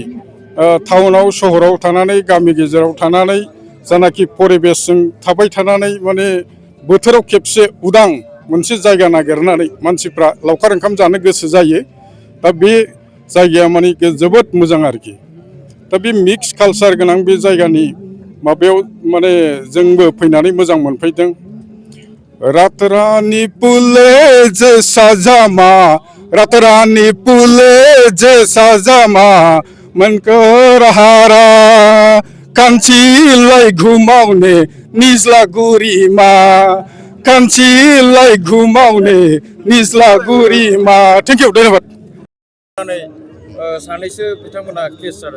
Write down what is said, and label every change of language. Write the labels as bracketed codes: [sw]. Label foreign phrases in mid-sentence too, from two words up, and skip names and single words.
[brx] टाउनाव सहराव थानानै गामि गेजेराव थानानै जानाखि परिबेसजों थाबाय थानानै माने बोथोराव खेबसे उदां मोनसे जायगा नागिरनानै मानसिफ्रा लावखार ओंखाम जानो गोसो जायो। दा बे जायगाया माने जोबोद मोजां आरोखि। दा बे मिक्स कालसार गोनां बे जायगानि माबायाव माने जोंबो फैनानै मोजां मोनफैदों। [ne] रात रानी पुले जैसा जामा, रात रानी पुले जैसा जामा, मन को रहारा कान्छीलाई घुमाउने निज्लागुरीमा, कान्छीलाई घुमाउने निज्लागुरीमा। [en] thank you, [ne] धन्यबाद। [brx] सानैसो बिथांमोना केस जादों।